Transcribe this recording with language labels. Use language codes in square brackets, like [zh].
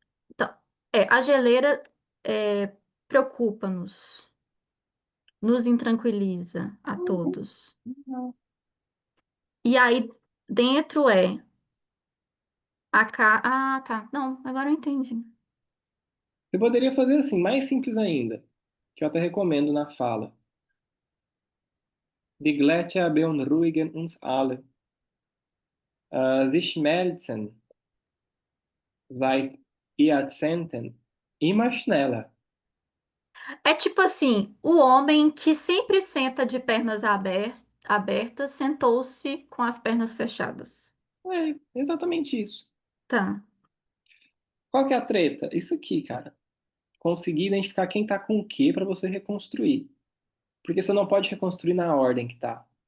[pt] Então, a geleira preocupa-nos, nos intranquiliza a todos. Não. E aí, dentro Ah, tá. Não, agora eu entendi. Você poderia fazer assim, mais simples ainda, que eu até recomendo na fala. [de] Die Gletscher beunruhigen uns alle. Sie schmelzen seit Jahrzehnten immer schneller. [pt] É tipo assim, o homem que sempre senta de pernas abertas sentou-se com as pernas fechadas. É, exatamente isso. Tá. Qual que é a treta? Isso aqui, cara. Conseguir identificar quem tá com o quê para você reconstruir. Porque você não pode reconstruir na ordem que tá.